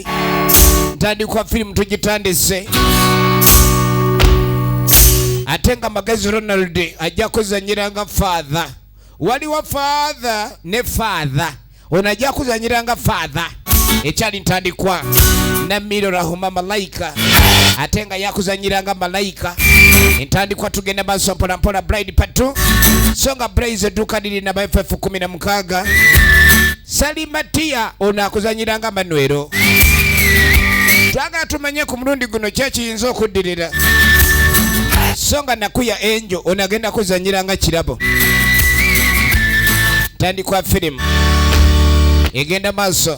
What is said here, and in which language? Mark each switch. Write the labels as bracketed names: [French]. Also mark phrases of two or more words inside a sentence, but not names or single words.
[Ganda] Ntandikwa film tugitandise. Atenga Magezi Ronald ajja kuzanyiranga father. Waliwo father ne father. Onajja kuzanyiranga father. Ekyali ntandikwa na Miro Rahuma Malaika. Atenga yakuzanyiranga Malaika. Ntandikwa tugenda maaso mpola Bride Part 2. Songa Blaze duka lili na FF 16. Salimatia onakuzanyiranga Manuero. Twaga tumanye ku mulundi guno kyekiyinza okuddirira. Songa Nakuya Angel onagenda kuzanyiranga Kirabo. Tandikwa film egenda maaso.